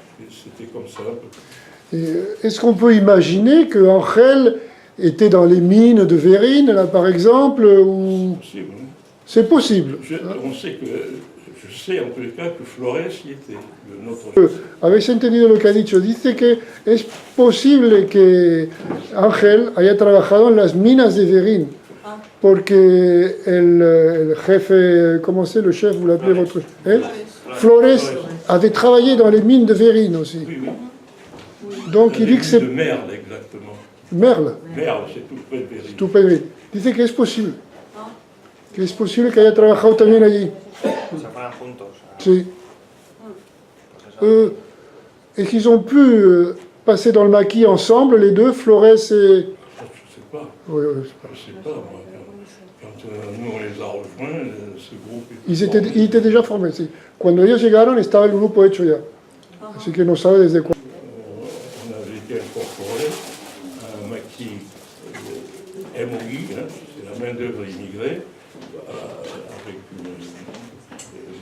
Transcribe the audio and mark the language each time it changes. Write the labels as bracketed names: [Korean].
[French] C'était comme ça. Est-ce qu'on peut imaginer que Angel était dans les mines de Vérines, là par exemple, ou... C'est possible. C'est possible. On sait que... Je sais en tous les cas que Flores y était, notre... [Spanish] Habéis entendido lo que ha dicho. Dice que es posible que Ángel haya trabajado en las minas de Verín, porque el jefe, ¿cómo [French] c'est, le chef, vous l'appelez votre... Flores avait travaillé dans les mines de Verín aussi. Oui, oui. Donc il dit que c'est... de Merle, exactement. Merle. Merle, c'est tout près de Verín. Tout près de Verín. [Spanish] Dice que es posible. Que es posible que haya trabajado también allí. Se fueran juntos. Sí. [French] Est-ce qu'ils ont pu passer dans le maquis ensemble, les deux, Flores et... Je ne sais pas. Oui, je ne sais pas, moi. Quand nous, on les a rejoints, ce groupe... Ils étaient déjà formés, sí. [Spanish] Cuando ellos llegaron, estaba el grupo hecho ya. Así que no sabe desde cuándo. [French] On avait été incorporés à un maquis MOI, hein, c'est la main-d'œuvre immigrée, avec